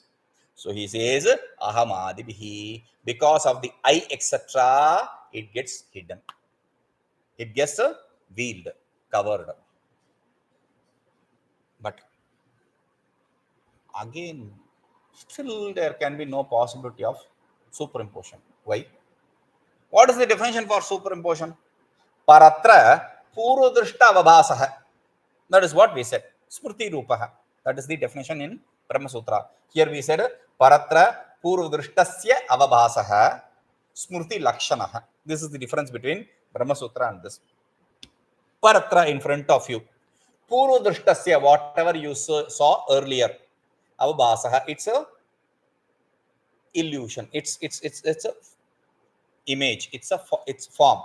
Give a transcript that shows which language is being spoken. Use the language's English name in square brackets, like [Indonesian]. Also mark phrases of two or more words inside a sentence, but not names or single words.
[English] So he says, ahamadibihi, because of the I, etc., it gets hidden. It gets veiled, covered. But again, still there can be no possibility of superimposition. Why? What is the definition for superimposition? [Sanskrit] परत्र पूर्वदृष्ट अवभासः. [English] That is what we said. [Sanskrit] स्मृति रूपः. [English] That is the definition in Brahma Sutra. Here we said [Sanskrit] परत्र पूर्वदृष्टस्य अवभासः स्मृति लक्षणः. [English] This is the difference between Brahma Sutra and this. Paratra in front of you. Purudrishtasya, whatever you saw earlier. Avabhasah, it's a illusion. It's a image. It's form.